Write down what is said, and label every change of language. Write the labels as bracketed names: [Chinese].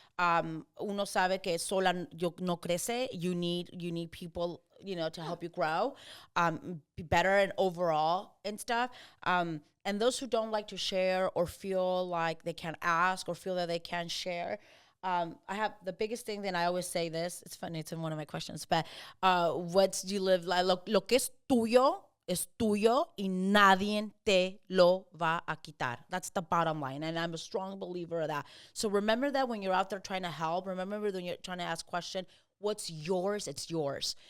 [Spanish] Uno sabe que sola no crece. [English] You need people, to help you grow, be better and overall and stuff. And those who don't like to share or feel like they can't ask or feel that they can't share, I have the biggest thing that I always say this. It's funny. It's in one of my questions, but what do you live like? [Spanish] Lo que es tuyo y nadie te lo va a quitar. [English] That's the bottom line. And I'm a strong believer of that. So remember that when you're out there trying to help, remember when you're trying to ask questions, what's yours, it's yours.